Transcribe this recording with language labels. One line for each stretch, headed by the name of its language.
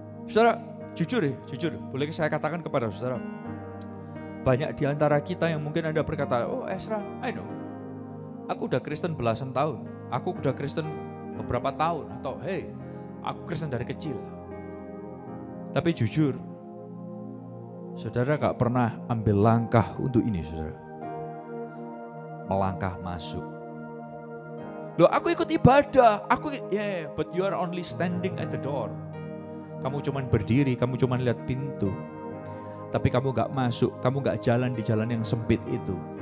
Indonesian: Saudara, jujur, boleh saya katakan kepada saudara, banyak di antara kita yang mungkin Anda berkata, oh Ezra,
English: I know,
Indonesian: aku udah Kristen belasan tahun, aku udah Kristen beberapa tahun, atau hey, aku Kristen dari kecil. Tapi jujur, saudara gak pernah ambil langkah untuk ini saudara. Melangkah masuk. Loh aku ikut ibadah,
English: but you are only standing at the door.
Indonesian: Kamu cuman berdiri, kamu cuman lihat pintu. Tapi kamu gak masuk, kamu gak jalan di jalan yang sempit itu.